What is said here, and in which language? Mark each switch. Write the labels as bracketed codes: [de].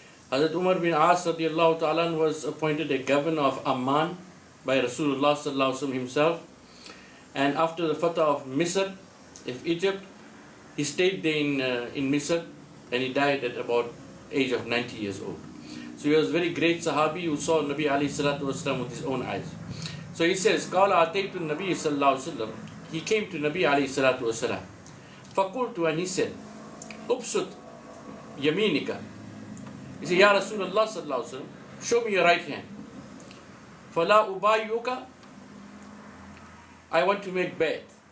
[en] Hazrat Umar bin As radiyallahu ta'ala anhu was appointed a governor of Amman by Rasulullah sallallahu alaihi wasallam himself. And after the fatah of Misr, of Egypt, he stayed there in Misr, and he died at about age of 90 years old. So he was a very great sahabi who saw Nabi alayhi salatu wasallam with his own eyes. So he says, [ar] قال أتيت النبي صلى الله عليه وسلم. [en] He came to Nabi alayhi salatu wasalam. فقلت, and he said, [ar] أبسط يمينك. [en] He said, Ya Rasulullah sallallahu alaihi wasallam, show me your right hand. [ar] فلا أبايعك. [en] I want to make bayt.